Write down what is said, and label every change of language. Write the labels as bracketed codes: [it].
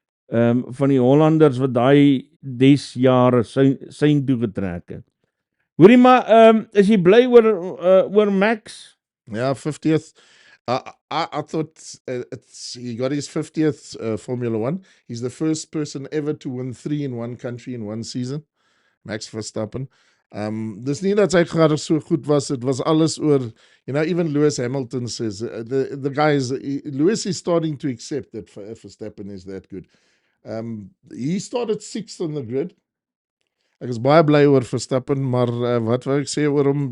[af] Van die Hollanders wat daai desjare sy toe getrek het. Hoorie maar, is jy bly oor Max? Ja, 50th. [en] I thought he got his 50th Formula 1. He's the first person ever to win 3 in one country in one season. Max Verstappen. [af] Dis nie dat sy graag so goed was. [en] It was alles oor, even Lewis Hamilton says, the guys, Lewis is starting to accept that Verstappen is that good. He started 6th on the grid. [af] Ek is baie bly oor Verstappen, maar wat wou ek sê oor hom?